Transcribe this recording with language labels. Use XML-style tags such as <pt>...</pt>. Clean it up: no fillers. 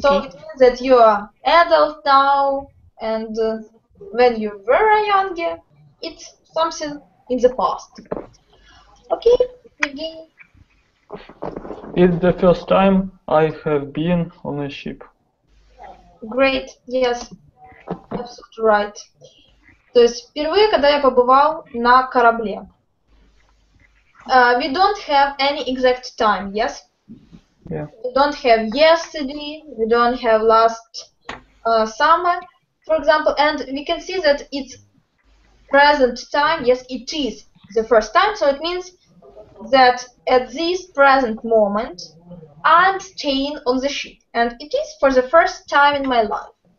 <en>So it means that you are adult now, and when you were younger, it's something in the past. Okay, begin. It's the first time I have been on a ship. Great, yes, absolutely right.</en> <ru>То есть впервые, когда я побывал на корабле.</ru> <en>We don't have any exact time, yes? Yeah. We don't have yesterday, we don't have last summer, for example, and we can see that it's present time. Yes, it is the first time, so it means that at this present moment I'm staying on the ship, and it is for the first time in my life.</en>